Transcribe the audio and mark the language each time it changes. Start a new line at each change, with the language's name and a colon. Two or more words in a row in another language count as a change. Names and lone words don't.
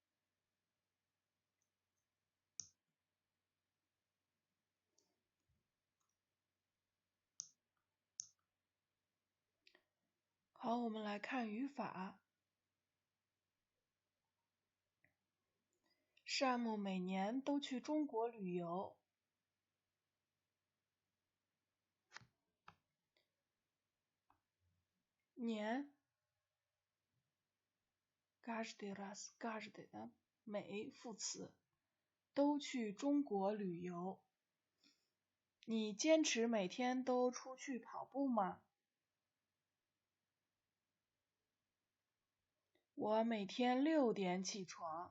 Chinese: 好，我们来看语法。山姆每年都去中国旅游。年
Russian: каждый раз каждый
Chinese: 的每副词，都去中国旅游。你坚持每天都出去跑步吗？我每天6点起床。